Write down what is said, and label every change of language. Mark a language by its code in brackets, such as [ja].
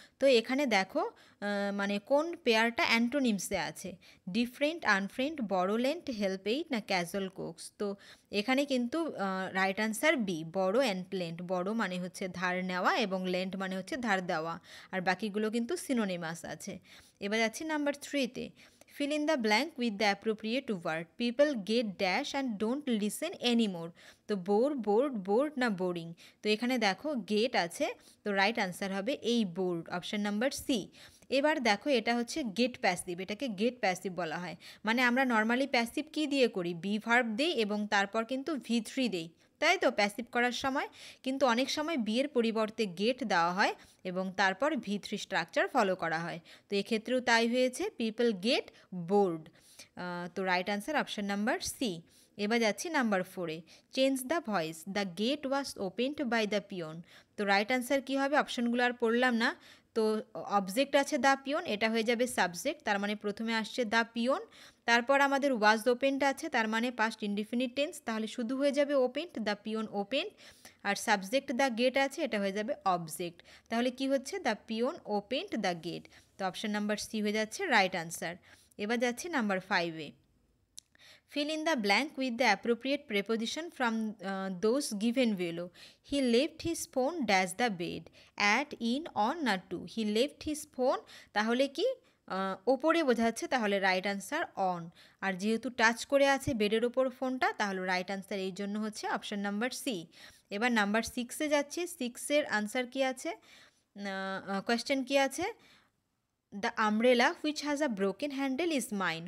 [bn] তো এখানে দেখো মানে কোন পেয়ারটা অ্যান্টোনিমসে আছে, ডিফারেন্ট, আনফ্রেন্ড, বড়ো লেন্ট, হেল্প এইড না ক্যাজুয়াল কোক্স। তো এখানে কিন্তু রাইট আনসার বি, বড়ো অ্যান্ড লেন্ট। বড়ো মানে হচ্ছে ধার নেওয়া এবং লেন্ট মানে হচ্ছে ধার দেওয়া, আর বাকিগুলো কিন্তু সিনোনিমাস আছে। এবার যাচ্ছি number 3-তে। [en] Fill in the blank with the appropriate word. People get dash and don't listen anymore. তো bored না boring. [bn] তো এখানে দেখো গেট আছে, তো রাইট আনসার হবে এই বোর্ড, অপশন নাম্বার সি। এবার দেখো এটা হচ্ছে গেট প্যাসিভ, এটাকে গেট প্যাসিভ বলা হয়। মানে আমরা নর্মালি প্যাসিভ কী দিয়ে করি, বি ভার্ব দিই এবং তারপর কিন্তু V3 দিই, তাই তো প্যাসিভ করার সময়। কিন্তু অনেক সময় বিয়ের পরিবর্তে গেট দেওয়া হয় এবং তারপর V3 স্ট্রাকচার ফলো করা হয়। তো এক্ষেত্রেও তাই হয়েছে, [en] People get bored. [bn] তো right answer option number C. এবার যাচ্ছি number 4-এ। [en] Change the voice. The gate was opened by the peon. [bn] তো রাইট আনসার কী হবে, অপশনগুলো আর পড়লাম না। তো অবজেক্ট আছে দ্য পিয়ন, এটা হয়ে যাবে সাবজেক্ট, তার মানে প্রথমে আসছে দ্য পিয়ন। তারপর আমাদের ওয়াজ ওপেনড আছে, তার মানে পাস্ট ইনডিফিনিট টেন্স, তাহলে শুধু হয়ে যাবে opened, [en] The peon open. [bn] আর subject the gate আছে, এটা হয়ে যাবে অবজেক্ট। তাহলে কি হচ্ছে, [en] The peon opened the gate. [bn] তো অপশন নাম্বার সি হয়ে যাচ্ছে রাইট আনসার। এবার যাচ্ছে number 5-এ। [en] Fill in the blank with the appropriate preposition from those given below. He left his phone dash the bed. At, in, on [bn] না [en] to. He left his phone, [bn] তাহলে কি ওপরে বোঝাচ্ছে, তাহলে রাইট আনসার অন। আর যেহেতু touch করে আছে বেডের ওপর ফোনটা, তাহলে রাইট আনসার এই জন্য হচ্ছে অপশন নাম্বার সি। এবার নাম্বার 6-এ যাচ্ছি। 6-এর আনসার কি আছে, কোয়েশ্চেন কি আছে, [en] The umbrella which has a broken handle is mine.